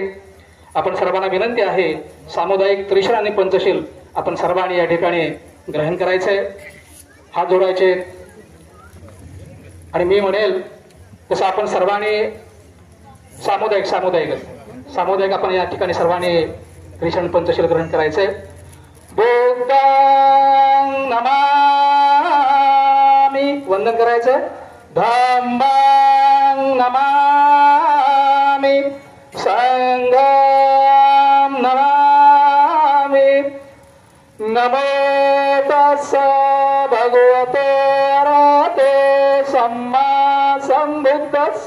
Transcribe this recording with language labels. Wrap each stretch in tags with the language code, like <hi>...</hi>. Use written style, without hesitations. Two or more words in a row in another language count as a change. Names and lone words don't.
<mr>आपण सर्वांना विनंती आहे सामुदायिक त्रिशरण आणि पंचशील आपण सर्वांनी या ठिकाणी ग्रहण करायचंय, हात जोडायचे आणि मी म्हणेल तसं आपण सर्वांनी सामुदायिक आपण या ठिकाणी सर्वांनी त्रिशरण पंचशील ग्रहण करायचंय।</mr> <pi>बुद्धां नमामि</pi> <mr>वंदन करायचंय।</mr> <pi>धम्मां नमामि, संघं नमामि। नमो तस्स भगवते अरहते सम्मा सम्बुद्धस्स।</pi>